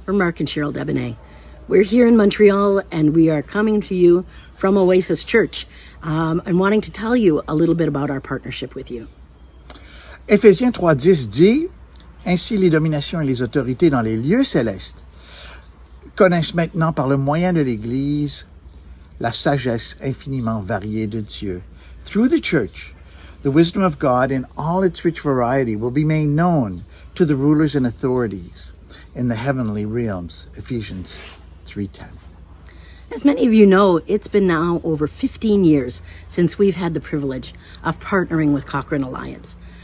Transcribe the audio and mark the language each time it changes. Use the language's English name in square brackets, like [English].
[English] We're Mark and Cheryl Debonet. We're here in Montreal, and we are coming to you from Oasis Church and wanting to tell you a little bit about our partnership with you. [French] Éphésiens 3:10 dit « Ainsi les dominations et les autorités dans les lieux célestes connaissent maintenant par le moyen de l'Église la sagesse infiniment variée de Dieu. [English] Through the church, the wisdom of God in all its rich variety will be made known to the rulers and authorities in the heavenly realms." Ephesians 3:10. As many of you know, it's been now over 15 years since we've had the privilege of partnering with Cochrane Alliance.